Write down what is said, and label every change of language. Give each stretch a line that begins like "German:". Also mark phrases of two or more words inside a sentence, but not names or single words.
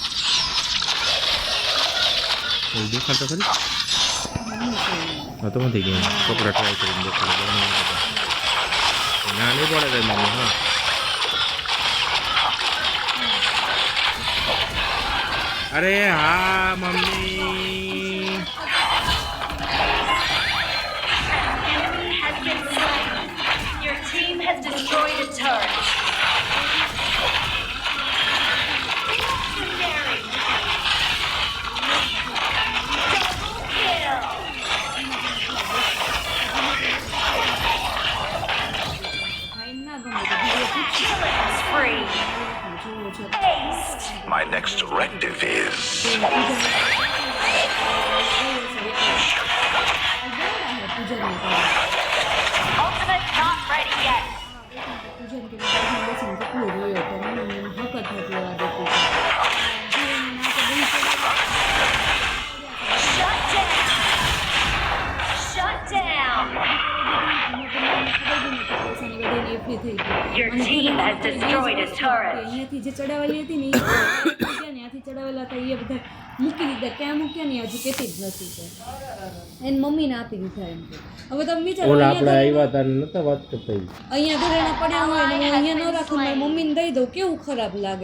Gujarati: દેખાડતો ખરી? હા તો નથી ગયું. કપડા ટ્રાય કરીને દેખાડો. ના નહીં પડે કઈ મમ્મી. હા અરે હા મમ્મી.
English: Enemy has been slain. Your team has destroyed a turret. Legendary. Double kill.
Gujarati: ભાઈ ના ગમે તો બીજો પૂછો.
English: Killing spree.
Gujarati: જોવો છો.
English: Aced. My next directive is Ultimate not ready yet.
Gujarati: પૂજન કે બેસીને કેટલું રોયો તો મને હકત નથી લેવા દેતી.
English: Shut down. Shut down. Your team has destroyed a turret.
Gujarati: અહીંયાથી જે ચડાવેલી હતી ને એ ત્યાંથી ચડાવેલા હતા એ બધા મૂકી દીધા. ક્યાં મૂક્યા ને હજુ કહેતી જ નથી. તો એને મમ્મીને આપી દીધા એમ કે. હવે તમે વિચારો ઓલા અહીંયા આપણે આવ્યા હતા ને નતા વાત કરતા. અહીંયા ઘરેણા પડ્યા હોય ને હું અહીંયા ન રાખું, મારી મમ્મીને દઈ દઉં, કેવું ખરાબ લાગે.